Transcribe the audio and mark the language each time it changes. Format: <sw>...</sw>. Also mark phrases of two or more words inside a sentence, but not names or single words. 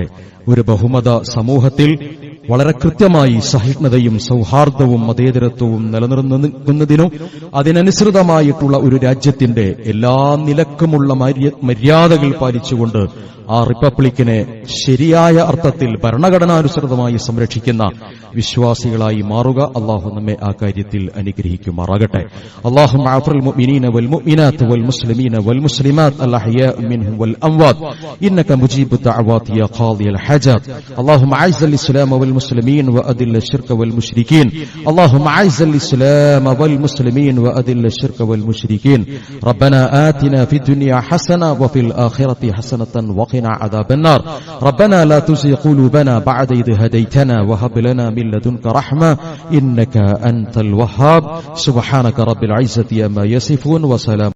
<ml>ഒരു ബഹുമത സമൂഹത്തിൽ വളരെ കൃത്യമായി സഹിഷ്ണുതയും സൗഹാർദ്ദവും മതേതരത്വവും നിലനിർത്തുന്നതിനും അതിനനുസൃതമായിട്ടുള്ള ഒരു രാജ്യത്തിന്റെ എല്ലാ നിലക്കുമുള്ള മര്യാദകൾ പാലിച്ചുകൊണ്ട് ആ റിപ്പബ്ലിക്കിനെ ശരിയായ അർത്ഥത്തിൽ ഭരണഘടനാനുസൃതമായി സംരക്ഷിക്കുന്ന വിശ്വാസികളായി മാറുക. അള്ളാഹു നമ്മെ ആ കാര്യത്തിൽ അനുഗ്രഹിക്കുമാറാകട്ടെ.</ml> <ar>اللهم اغفر المؤمنين والمؤمنات والمسلمين والمسلمات الأحياء منهم والأموات إنك مجيب دعوات يا قاضي الحاجات. اللهم أعز الإسلام و والمسلمين وأذل الشرك والمشركين اللهم أعز الإسلام والمسلمين وأذل الشرك والمشركين ربنا آتنا في الدنيا حسنة وفي الآخرة حسنة وقنا عذاب النار ربنا لا تزغ قلوبنا بعد إذ هديتنا وهب لنا من لدنك رحمة إنك أنت الوهاب سبحانك رب العزة عما يصفون وسلام</ar>